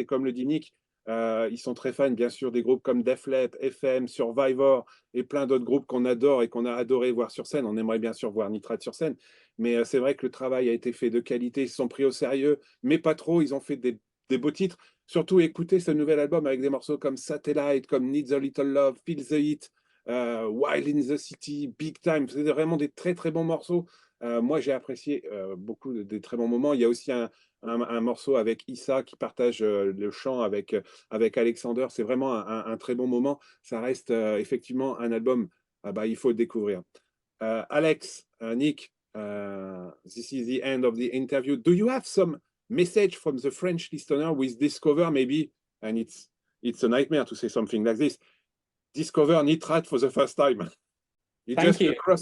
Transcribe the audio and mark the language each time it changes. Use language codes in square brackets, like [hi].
[fr] Et comme le dit Nick, ils sont très fans, bien sûr, des groupes comme Def Leppard, FM, Survivor et plein d'autres groupes qu'on adore et qu'on a adoré voir sur scène. On aimerait bien sûr voir Nitrate sur scène. Mais c'est vrai que le travail a été fait de qualité. Ils se sont pris au sérieux, mais pas trop. Ils ont fait des beaux titres. Surtout écouter ce nouvel album avec des morceaux comme Satellite, comme Needs a Little Love, Feel the Heat, Wild in the City, Big Time. C'est vraiment des très très bons morceaux. Moi, j'ai apprécié beaucoup des très bons moments. Il y a aussi un morceau avec Issa qui partage le chant avec Alexander. C'est vraiment un très bon moment. Ça reste effectivement un album, il faut le découvrir. [en] Alex, Nick, this is the end of the interview. Do you have some message from the French listener with Discover maybe? And it's a nightmare to say something like this. Discover Nitrate for the first time. Thank you.